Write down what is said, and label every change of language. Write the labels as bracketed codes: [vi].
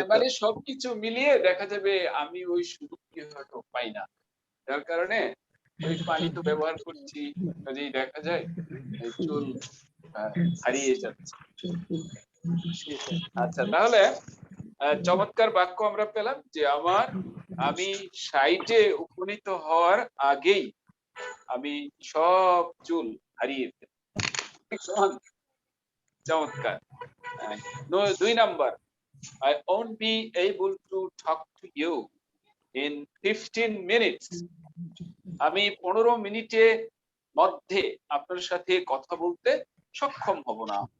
[bn] মানে সবকিছু মিলিয়ে দেখা যাবে আমি ওই সুযোগটি হয়তো পাই না, যার কারণে ওই পানি তো ব্যবহার করছি, কাজেই দেখা যায় চুল হারিয়ে যাচ্ছে। আচ্ছা, তাহলে চমৎকার বাক্য আমরা পেলাম যে আমি 60-এ উপনীত হওয়ার আগেই আমি সব চুল হারিয়ে ফেলি। চমৎকার। [en] 2 number, I won't be able to talk to you in 15 minutes. [bn] আমি 15 মিনিটের মধ্যে আপনার সাথে কথা বলতে সক্ষম হব না।